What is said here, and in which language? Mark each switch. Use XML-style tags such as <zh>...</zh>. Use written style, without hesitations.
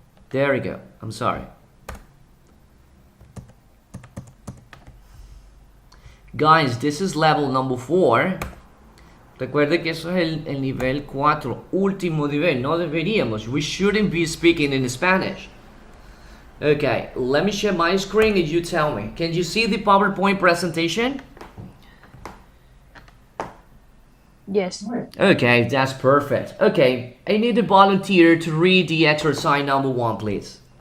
<en>There we go. I'm sorry. Guys, this is level number 4.</en> <es>Recuerde que eso es el nivel 4, último nivel. No deberíamos.</es> <en>We shouldn't be speaking in Spanish. Okay, let me share my screen and you tell me. Can you see the PowerPoint presentation? Yes. Okay, that's perfect. Okay, I need a volunteer to read the exercise number 1, please.</en>